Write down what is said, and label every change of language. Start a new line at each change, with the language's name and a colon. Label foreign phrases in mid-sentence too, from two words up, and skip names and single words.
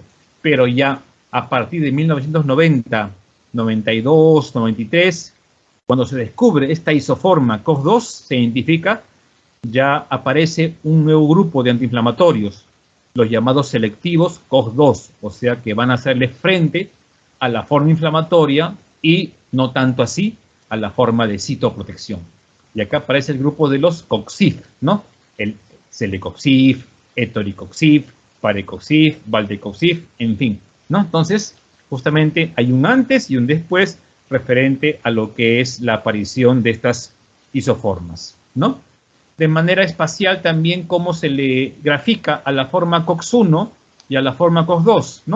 Spanish: Pero ya a partir de 1990, 92, 93, cuando se descubre esta isoforma COX-2, se identifica, ya aparece un nuevo grupo de antiinflamatorios, los llamados selectivos COX-2, o sea que van a hacerle frente a la forma inflamatoria y no tanto así a la forma de citoprotección. Y acá aparece el grupo de los COXIF, ¿no? El celecoxif, etoricoxif, parecoxif, valdecoxif, en fin, ¿no? Entonces, justamente hay un antes y un después referente a lo que es la aparición de estas isoformas, ¿no? De manera espacial también cómo se le grafica a la forma COX-1 y a la forma COX-2, ¿no?